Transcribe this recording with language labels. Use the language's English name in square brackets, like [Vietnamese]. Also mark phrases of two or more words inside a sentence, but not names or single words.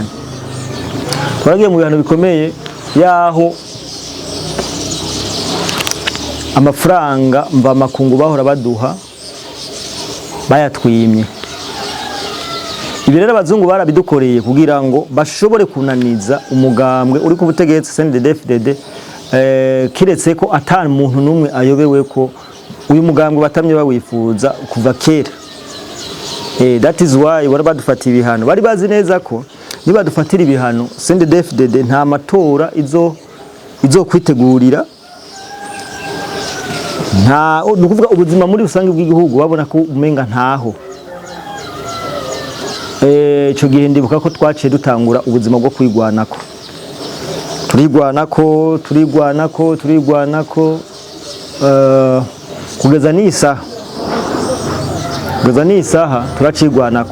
[Rundi] Twaragiye mu bihano bikomeye yaho amafaranga mva makungu bahora baduha bayatwimye. Ibi rero abazungu barabidukoreye kugira ngo bashobore kunaniza umugambwe uri ku butegetsi CNDD-FDD kiretse ko atari umuntu numwe ayobewe ko uyu mugambwe batamye bawifuza kuva kera. [English] That is why [Rundi] bari badufatiye ibihano. Bari bazi neza ko niba dufatira ibihano CNDD-FDD nta matora izo kwitegurira nta nukuvuga ubuzima muri rusange bw'igihugu babona ko umenga ntaho. Ico gihe ndibuka ko twaciye dutangura ubuzima bwo kwigwanako kugeza n'isaha turacigwanako.